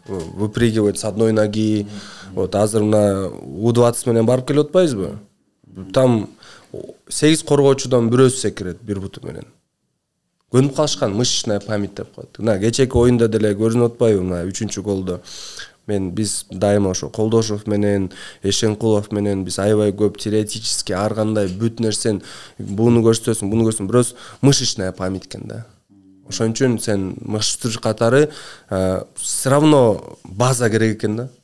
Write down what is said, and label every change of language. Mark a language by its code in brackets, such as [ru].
[ru] Выпрыгивать с одной ноги. [ky] Вот азыр мына U20 менен барып келип атпайбызбы? Там 8 коргоочудан бирөөсү секирет бир буту менен. Көнүп калышкан, [ru] мышечная память [ky] деп коет. Мына кечеки оюнда деле көрүнүп атпайбы, мына 3-чү голдо. Биз дайыма ошо Колдошов менен, Эшенкулов менен биз аябай көп [ru] теоретически [ky] ар кандай бүт нерсени буну көрсөтөсүң, бирөөс [ru] мышечная память [ky] экен да. Ошон үчүн сен мышцтыр катары [ru] все равно [ky] база керек экен да.